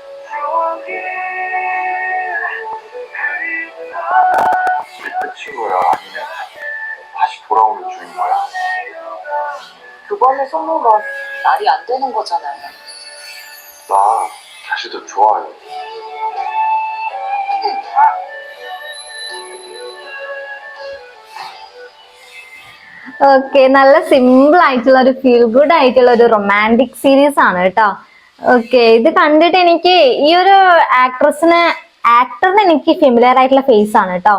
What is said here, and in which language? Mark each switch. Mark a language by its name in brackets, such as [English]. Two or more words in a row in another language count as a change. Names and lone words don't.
[Korean] 우리 끝인 거야? 아니면 다시 돌아오는 중인 거야? 두 번을 쏟는 건 말이 안 되는 거잖아요. 나 다시도 좋아해. [Malayalam] ഓക്കെ, നല്ല സിമ്പിൾ ആയിട്ടുള്ള ഒരു [English] feel good [Malayalam] ആയിട്ടുള്ള ഒരു [English] romantic series [Malayalam] ആണ് കേട്ടോ. ഓക്കെ, ഇത് കണ്ടിട്ട് എനിക്ക് ഈ ഒരു ആക്ടറിന് എനിക്ക് ഫെമിലിയർ ആയിട്ടുള്ള ഫേസ് ആണ് കേട്ടോ.